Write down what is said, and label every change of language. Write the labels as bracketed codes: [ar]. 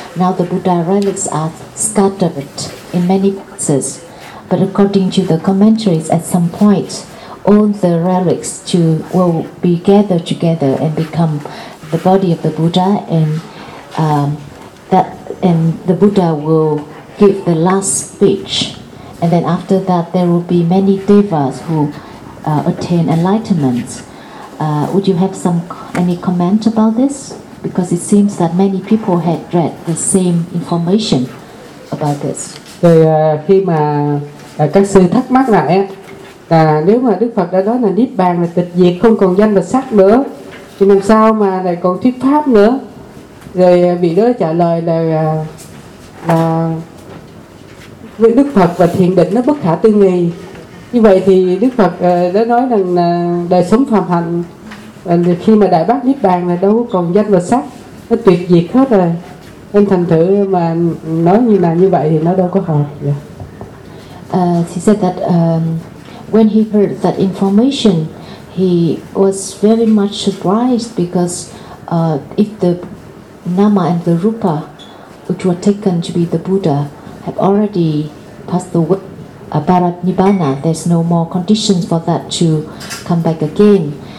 [en] Now the Buddha relics are scattered in many places, but according to the commentaries, at some point, all the relics will be gathered together and become the body of the Buddha, and the Buddha will give the last speech, and then after that there will be many devas who attain enlightenment. Would you have any comment about this? Because it seems that many people had read the same information about this. [vi] Thì khi mà các sư thắc mắc lại là nếu mà Đức Phật đã nói là Niết Bàn là tịch diệt, không còn danh và sắc nữa, thì làm sao mà lại còn thuyết pháp nữa? Rồi vị đó trả lời là với Đức Phật và thiền định nó bất khả tư nghi. Như vậy thì Đức Phật đã nói rằng đời sống phàm hạnh khi mà đại bác Niết Bàn là đâu còn danh và sắc, nó tuyệt diệt hết rồi. Nên thành thử mà nói như là như vậy thì nó đâu có hợp. [en] He said that when he heard that information, he was very much surprised, because if the Nama and the Rupa, which were taken to be the Buddha, have already passed the Parinibbana, there's no more conditions for that to come back again.